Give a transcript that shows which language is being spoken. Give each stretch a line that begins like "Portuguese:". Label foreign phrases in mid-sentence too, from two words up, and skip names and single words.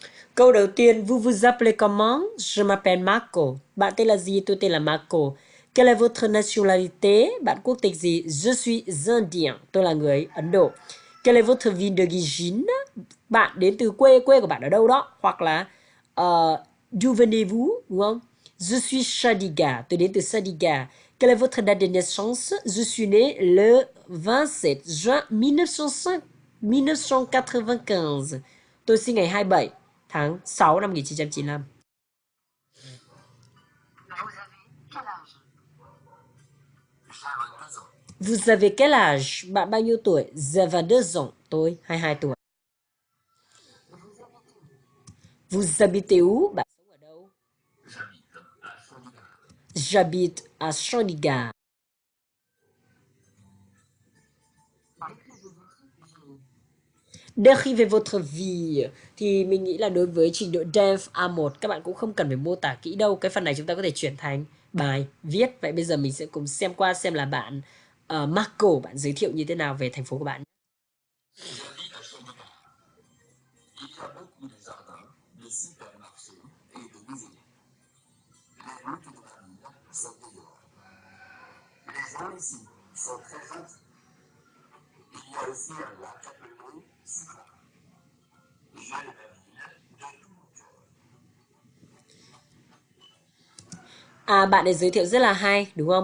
Vietnamese: Câu đầu tiên,
French: vous vous appelez comment? Je m'appelle Marco.
Vietnamese: Bạn tên là gì? Tôi tên là Marco.
French: Quelle est votre nationalité?
Vietnamese: Bạn quốc tịch gì?
French: Je suis indien.
Vietnamese: Tôi là người Ấn Độ.
French: Quelle est votre ville d'origine?
Vietnamese: Bạn đến từ quê của bạn ở đâu đó? Hoặc là
French: d'où venez-vous?
Vietnamese: Đúng không?
French: Je suis Chandigarh.
Vietnamese: Tôi đến từ Chandigarh.
French: Quelle est votre date de naissance? Je suis né le 27 juin 1995.
Vietnamese: Tôi sinh ngày 27 tháng 6 năm 1995.
French: Vous avez quel âge?
Vietnamese: Bạn bao nhiêu tuổi?
French: J'ai 22 ans.
Vietnamese: Tôi 22 tuổi.
French: Vous habitez où?
Vietnamese: Bạn sống ở đâu?
French: J'habite à Chandigarh. Décrivez votre vie.
Vietnamese: Thì mình nghĩ là đối với trình độ Dev A1 các bạn cũng không cần phải mô tả kỹ đâu. Cái phần này chúng ta có thể chuyển thành bài viết. Vậy bây giờ mình sẽ cùng xem qua xem là bạn Marco, bạn giới thiệu như thế nào về thành phố của bạn. Bạn ấy giới thiệu rất là hay, đúng không?